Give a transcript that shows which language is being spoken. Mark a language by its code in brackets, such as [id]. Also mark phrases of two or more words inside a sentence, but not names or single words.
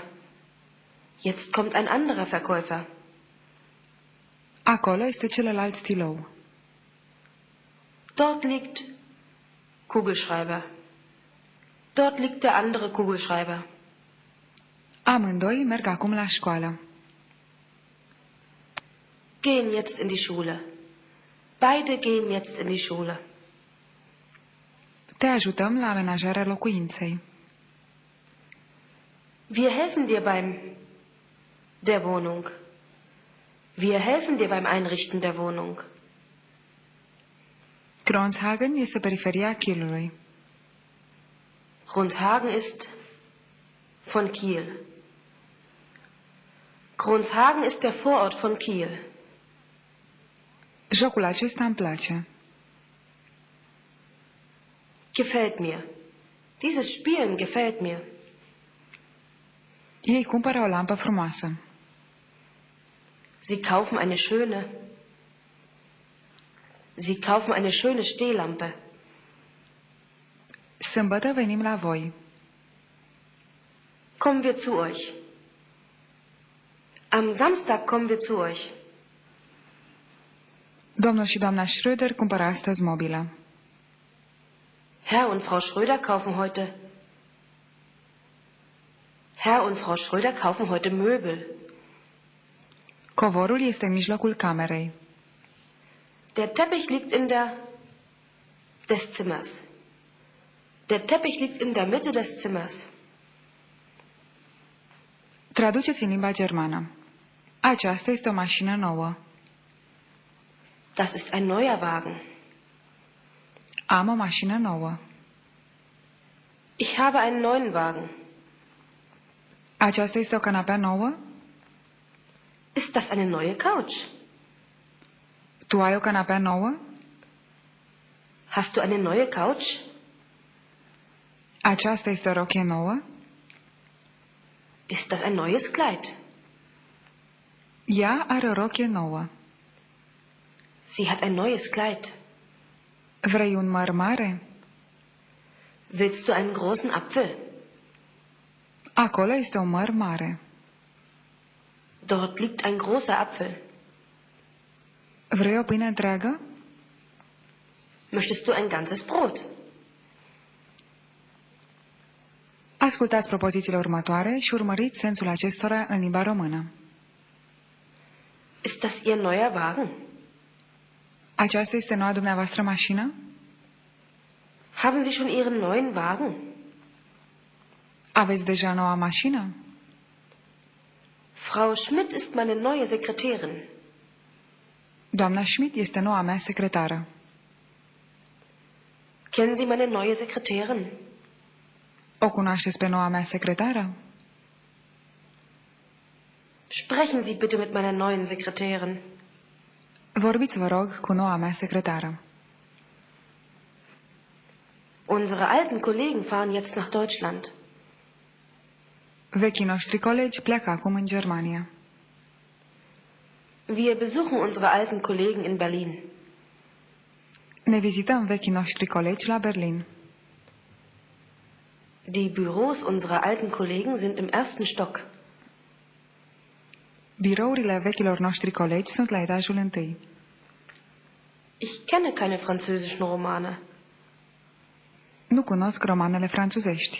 [de] Jetzt kommt ein anderer Verkäufer. [ro] Acolo este celălalt stilou. [de] Dort liegt Kugelschreiber. Dort liegt der andere Kugelschreiber. [ro] Amândoi merg acum la școală. [de] Gehen jetzt in die Schule. Beide gehen jetzt in die Schule. [ro] Te ajutăm la amenajarea locuinței. [de] Wir helfen dir beim der Wohnung. Wir helfen dir beim Einrichten der Wohnung. [ro] Kronshagen este periferia Kielului. [de] Kronshagen ist von Kiel. Kronshagen ist der Vorort von Kiel. [ro] Jocul acesta îmi place. [de] Gefällt mir. Dieses Spielen gefällt mir. [ro] Ei cumpără o lampă frumoasă. [de] Sie kaufen eine schöne Stehlampe. [ro] Sâmbătă venim la voi. [de] Kommen wir zu euch. Am Samstag kommen wir zu euch. [ro] Domnul și doamna Schröder cumpără astăzi mobilă. [de] Herr und Frau Schröder kaufen heute Möbel. [ro] Covorul este în mijlocul camerei. [de] Der Teppich liegt in der des Zimmers. Der Teppich liegt in der Mitte des Zimmers. [ro] Traduceți în limba germană. Aceasta este o mașină nouă. [de] Das ist ein neuer Wagen. [ro] Am o mașină nouă. [de] Ich habe einen neuen Wagen. [ro] Aceasta este o canapea nouă? [de] Ist das eine neue Couch? [ro] Tu ai o canapea nouă? [de] Hast du eine neue Couch? [ro] Aceasta este o rochie nouă? [de] Ist das ein neues Kleid? [ro] Ea are o rochie nouă. [de] Sie hat ein neues Kleid. [ro] Vrei un măr mare? [de] Willst du einen großen Apfel? [ro] Acolo este un măr mare. [de] Dort liegt ein großer Apfel. [ro] Vrei o pâine întreagă? [de] Möchtest du ein ganzes Brot? [ro] Ascultați propozițiile următoare și urmăriți sensul acestora în limba română. [de] Ist das Ihr neuer Wagen? [ro] Aceasta este noua dumneavoastră mașină? [de] Haben Sie schon Ihren neuen Wagen? [ro] Aveți deja noua mașină? [de] Frau Schmidt ist meine neue Sekretärin. [ro] Doamna Schmidt este noua mea secretară. [de] Kennen Sie meine neue Sekretärin? [ro] O cunoașteți pe noua mea secretară? [de] Sprechen Sie bitte mit meiner neuen Sekretärin. [ro] Vorbiți, vă rog, cu noua mea secretară. [de] Unsere alten Kollegen fahren jetzt nach Deutschland. [ro] Vechii noștri colegi pleacă acum în Germania. [de] Wir besuchen unsere alten Kollegen in Berlin. [ro] Ne vizităm vechii noștri colegi la Berlin. [de] Die Büros unserer alten Kollegen sind im ersten Stock. [ro] Birourile vechilor noștri colegi sunt la etajul întâi. [de] Ich kenne keine französischen Romane. [ro] Nu cunosc romanele franțuzești.